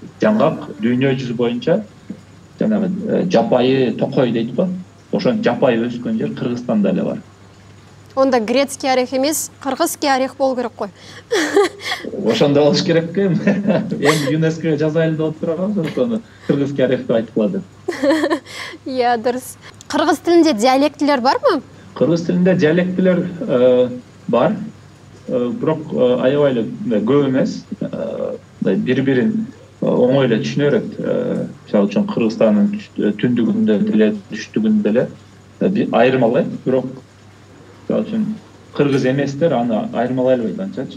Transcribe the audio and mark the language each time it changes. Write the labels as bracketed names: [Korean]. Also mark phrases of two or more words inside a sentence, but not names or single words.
[Kyrgyz] Жаңгак дүйнө жүзү боюнча жанагы жапайы токой дейт го. Ошон жапайы өскөн жер Кыргызстанда эле бар. [Kazakh] Онда [Russian] грецкий орех [Kazakh] эмес, [Russian] кыргызский орех [Kazakh] болу керек кой. [Kyrgyz] Ошондой болуш керек экен. Эми ЮНЕСКО жазайлы деп отурганбыз, ошону [Russian] кыргызский орех [Kyrgyz] деп айткыла деп. [Kazakh] Иә, дұрыс. [Kyrgyz] Кыргыз тилинде диалектилер бармы? Кыргыз тилинде диалектилер бар. Бирок аябай эле көп эмес. Бири-бирин оңой эле түшүнөрөт. Мисалы үчүн Кыргызстандын түндүгүндө деле, түштүгүндө деле айырмалайт, бирок мисалы үчүн кыргыз эместер аны айырмалай албайт анчачы.